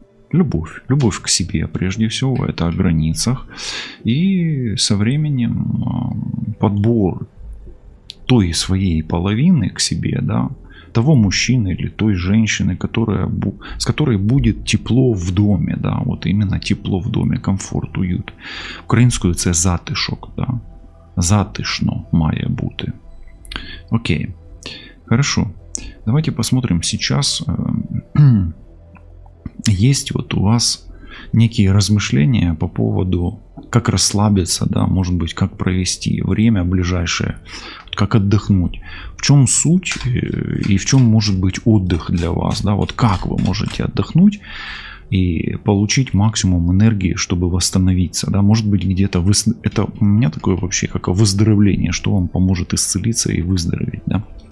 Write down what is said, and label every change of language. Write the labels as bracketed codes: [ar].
[ru] Любовь к себе, прежде всего, это о границах. И со временем подбор той своей половины к себе, да, того мужчины или той женщины, с которой будет тепло в доме, да, вот именно тепло в доме, комфорт, уют. [uk] Українською це затишок, да, затишно має бути. [ru] Окей, хорошо. Давайте посмотрим сейчас. Есть вот у вас некие размышления по поводу, как расслабиться, да, может быть, как провести время ближайшее, как отдохнуть. В чем суть и в чем может быть отдых для вас, да, вот как вы можете отдохнуть и получить максимум энергии, чтобы восстановиться, да, может быть, где-то это у меня такое вообще как выздоровление, что вам поможет исцелиться и выздороветь, да.